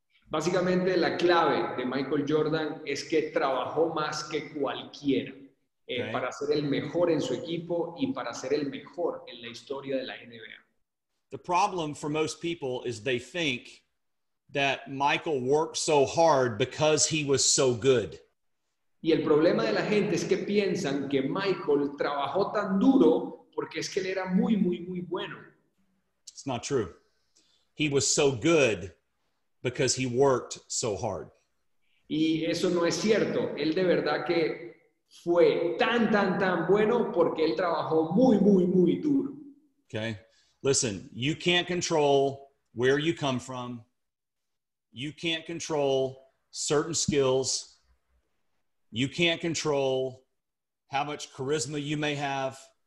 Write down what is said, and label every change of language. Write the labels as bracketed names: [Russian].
[Spanish] Básicamente la clave de Michael Jordan es que trabajó más que cualquiera para ser el mejor en su equipo y para ser el mejor en la historia de la NBA. [English] The problem for most people is they think that Michael worked so hard because he was so good. [Spanish] Y el problema de la gente es que piensan que Michael trabajó tan duro porque es que él era muy, muy, muy bueno. [English] It's not true. He was so good because he worked so hard. [Spanish] Y eso no es cierto. Él de verdad que fue tan, tan, tan bueno porque él trabajó muy, muy, muy duro. [English] Okay. Listen, you can't control where you come from. You can't control certain skills. You can't control how much charisma you may have.